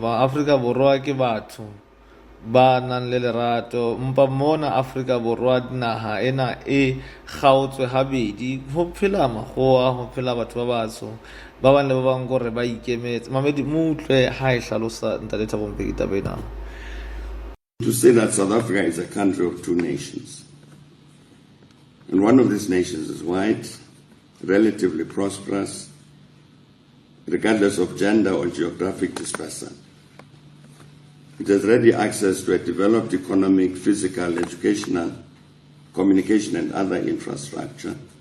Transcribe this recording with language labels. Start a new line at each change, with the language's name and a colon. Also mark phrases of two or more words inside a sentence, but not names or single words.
Southern Sotho: Ma-Afrika Borwa ke batho ba nang le lerato, mpa mona Afrika Borwa naha ena e kgaotswe habedi, ho phela makgowa, ho phela batho ba batsho ba bang le ba bang gore ba ikemetse. Mamedi mo utlwe ha e hlalosa ntate Thabo Mbeki taba ena.
English: To say that South Africa is a country of two nations, and one of these nations is white, relatively prosperous, regardless of gender or geographic dispersion. It has ready access to a developed economic, physical, educational, communication, and other infrastructure.